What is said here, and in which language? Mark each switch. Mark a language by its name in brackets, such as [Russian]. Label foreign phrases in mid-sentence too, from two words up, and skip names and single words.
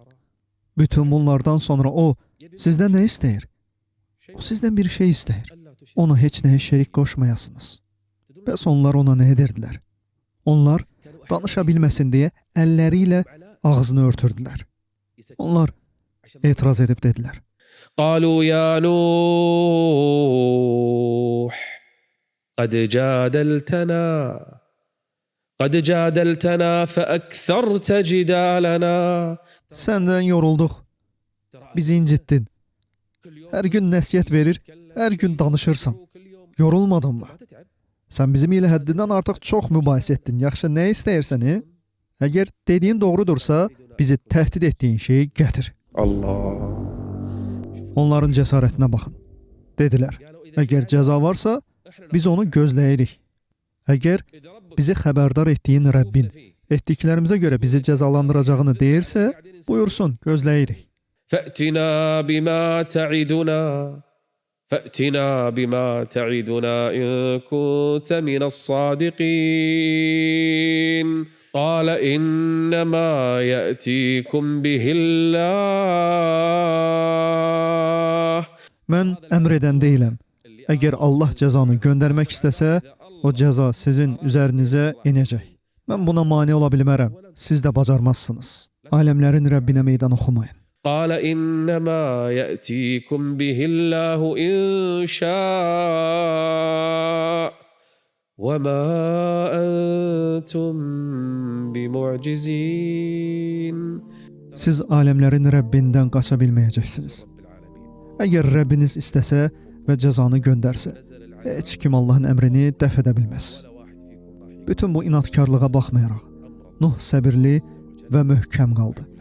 [Azerbaijani] Bütün bunlardan sonra o sizdən nə istəyir? O sizdən bir şey istəyir. Ona heç nəyə şərik qoşmayasınız. Bəs onlar ona nə edirdilər? Onlar danışa bilməsin deyə əlləri ilə ağzını örtürdülər. Onlar etiraz edib dedilər. [Arabic] قالوا يا نوح قد جادلتنا فأكثرت جدالنا. [Azerbaijani] Səndən yorulduq. Bizi incitdin. Hər gün nəsihət verir, hər gün danışırsan. Yorulmadın mı? Sən bizim ilə həddindən artıq çox mübahisə etdin. Yaxşı, nə istəyirsən? Əgər dediyin doğrudursa, bizi təhdid etdiyin şeyi gətir. Allah. Onların cəsarətinə baxın. Dedilər, əgər cəza varsa, biz onu gözləyirik. Əgər bizi xəbərdar etdiyin Rəbbin etdiklərimizə görə bizi cəzalandıracağını deyirsə, buyursun, gözləyirik. [Arabic] فأتنا بما تعدنا إن كنت من الصادقين. قال إنما يأتيكم به الله. [Azerbaijani] Mən əmr edən deyiləm. Əgər Allah cəzanı göndərmək istəsə, o cəza sizin üzərinizə enəcək. Mən buna mane ola bilmərəm. Siz də bacarmazsınız. Aləmlərin Rəbbinə meydan oxumayın. [Arabic] قال إنما يأتيكم به الله إن شاء وما أنتم بمعجزين. [Azerbaijani] Siz aləmlərin Rəbbindən qaça bilməyəcəksiniz. Əgər Rəbbiniz istəsə və cəzanı göndərsə, heç kim Allahın əmrini dəf edə bilməz. Bütün bu inadkarlığa baxmayaraq, Nuh səbirli və möhkəm qaldı.